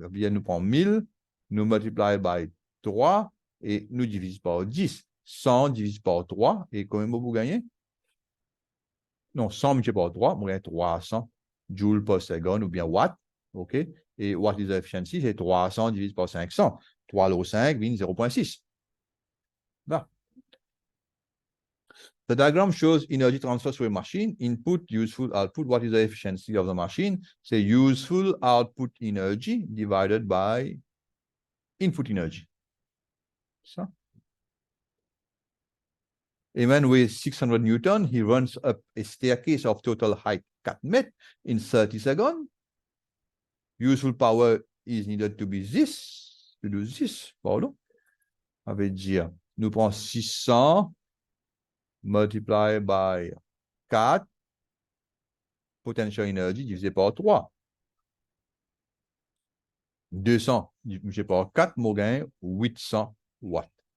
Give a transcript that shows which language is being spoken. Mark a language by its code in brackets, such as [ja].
[fr] Bien, nous prenons 1000, nous multiplie [en] by 3 [fr] et nous divisons par 10. 100 divisé par 3 et combien vous gagnez? Non, 100 multiplié par 3, vous gagnez 300 joules par seconde ou bien watt. OK? Et [en] what is the efficiency? [fr] C'est 300 divisé par 500. 3 log 5, 0.6. Là. [en] The diagram shows energy transfer through a machine. Input, useful, output. What is the efficiency of the machine? Say useful output energy divided by input energy. [fr] Ça. [en] A man weighs 600 Newton. He runs up a staircase of total height 4 meters in 30 seconds. Useful power is needed to be this, to do this. [fr] Pardon. Ça veut dire, nous prenons 600 [en] multiplied by 4 potential energy [fr] divisé par 3. 200 divisé par 4, mon gain 800 watts.